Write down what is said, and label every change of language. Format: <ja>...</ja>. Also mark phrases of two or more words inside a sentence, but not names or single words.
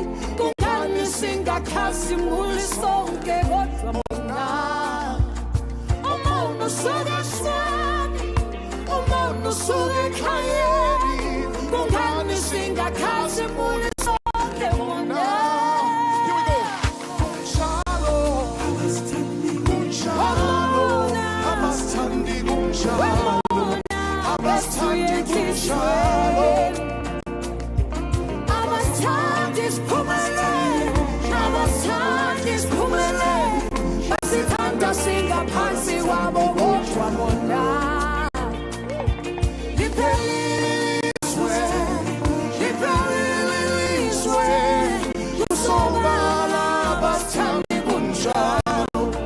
<nd>Kungani singakhazimuli sonke kodwa bona. Umuntu usuke esweni, umuntu usuke ekhayeni. Kungani singakhazimuli sonke bona.</nd> <en>Here we go.</en> <nd>Kunjalo. Kunjalo. Abasithandi kunjalo. Abasithandi kunjalo. Abasithandi siphumelele. Abasithandi siphumelele. Basithanda singaphansi kwabo kodwa bona. Liphelile ilizwe. Kusobala abasithandi kunjalo.</nd>